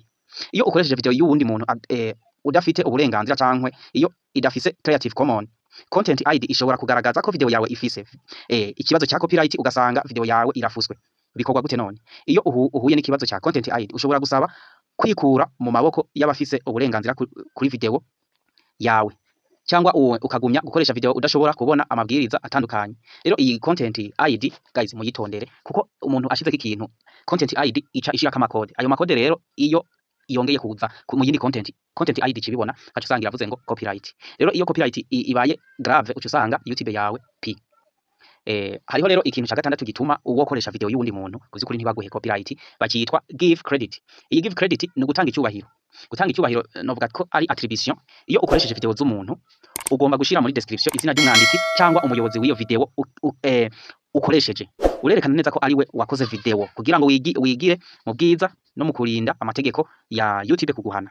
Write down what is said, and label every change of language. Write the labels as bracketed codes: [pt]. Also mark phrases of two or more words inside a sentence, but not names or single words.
[rn] Iyo ukoresheje video y'uwundi muntu udafite uburenganzira cankwe iyo idafise Creative Commons, Content ID ishobora kugaragaza ko video yawe ifise ikibazo cya copyright ugasanga video yawe irafuswe. Bikorwa gute none? Iyo uhuye n'ikibazo cya Content ID ushobora gusaba kwikura mu maboko y'abafise uburenganzira kuri video yawe, cyangwa ukagumya gukoresha video udashobora kubona amabwiriza atandukanye. Rero iyi Content ID guys muyitondere kuko umuntu ashizeko ikintu Content ID ica ishira kama code. Ayo makode rero iyo yongeye kuza mu yindi content ID cibibona aca usanga iravuze ngo copyright. Rero iyo copyright ibaye grave uca usanga YouTube yawe pi. Hariho rero ikintu cya gatandatu gituma uwo koresha video y'uwundi muntu kuzikuri ntibaguhe copyright bakitwa [en] give credit. [rn] Iyi [en] give credit [rn] ni gutanga icyubahiro. Gutanga icyubahiro novuga ko ari attribution. Iyo ukoresheje video z'umuntu ugomba gushira muri description izina ry'umwanditsi cyangwa umuyobozi w'iyo video ukoresheje. Urerekana neza ko ari we wakoze video kugira ngo wigire mu bwiza no mu kurinda amategeko ya YouTube kuguhana.